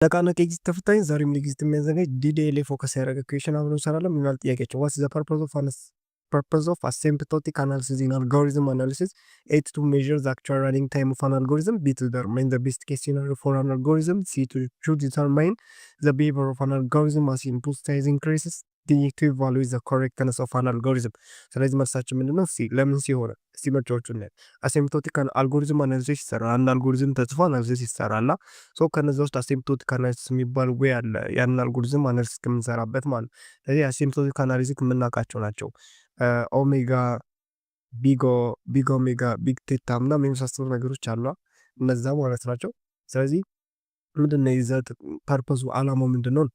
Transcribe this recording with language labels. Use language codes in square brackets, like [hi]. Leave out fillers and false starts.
[am] ነቃነቅ ኤግዚት ተፈታኝ ዛሬም ኤግዚት የሚያዘጋጅ ዲዲኤልኤ ፎከስ ያደረገ ኩዌሽን አብረን እንሰራለን። ምን ይላል ጥያቄያችን? [en] ዋትስ ዘ purpose of asymptotic analysis in algorithm analysis? A, to measure the actual running time of an algorithm. B, to determine the best case scenario for an algorithm. C, to determine the behavior of an algorithm as input size increases. D, to evaluate the correctness of an algorithm. [am] ስለዚህ መልሳችን ምንድነው? ሲ። ለምን ሲሆነ እስቲ ምርጫዎቹን እናያለን። አሲምፕቶቲክ አልጎሪዝም አናሊሲስ ይሰራል። አንድ አልጎሪዝም ተጽፎ አናሊሲስ ይሰራልና ከነዚ ውስጥ አሲምፕቶቲክ አናሊሲስ የሚባል ወይ አለ። ያንን አልጎሪዝም አናሊሲስ ከምንሰራበት ማለት። ስለዚህ አሲምፕቶቲክ አናሊሲስ የምናውቃቸው ናቸው። ኦሜጋ፣ ቢግ ኦሜጋ፣ ቢግ ቴታ ምናምን የመሳሰሉ ነገሮች አሉ። እነዛ ማለት ናቸው። ስለዚህ ምንድነው ይዘት ፐርፐዙ አላማው ምንድነው?